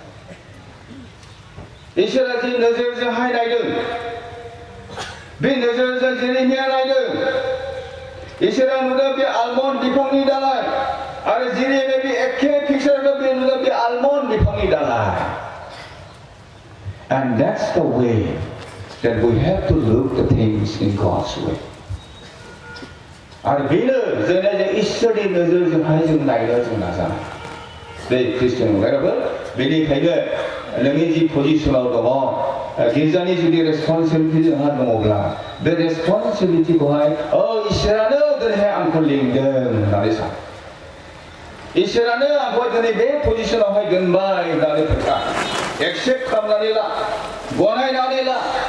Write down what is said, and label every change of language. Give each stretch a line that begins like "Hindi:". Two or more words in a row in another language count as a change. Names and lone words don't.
Bodo: इसोरा जि नोजोरजोंहाय नायदों बे नोजोरजों जेरेमिया नायदों इसोरा नुदों बे आलमन्ड बिफांनि दालाय आरो जेरेमिया बे एखे पिक्चारखौ बे नुदों बे आलमन्ड बिफांनि दालाय
English: and that's the way that we have to look the things in God's way
Bodo: आरो बेनो जोंना जों इसोरनि नोजोरजोंहाय जों नायनो जों नाजानाय बे ख्रिस्टियान नंलायबाबो बेनिखायनो नोंनि जि पजिशनाव दङ गिर्जानि जुदि रेसपन्सिबिलिटि जोंहा दङब्ला बे रेसपन्सिबिलिटिखौहाय इसोरानो दिनैहाय आंखौ लिंदों होननानै सान इसोरानो आंखौ दिनै बे पजिशनावहाय दोनबाय होननानै खोथा एक्सेप्ट खालामनानै ला गनायनानै ला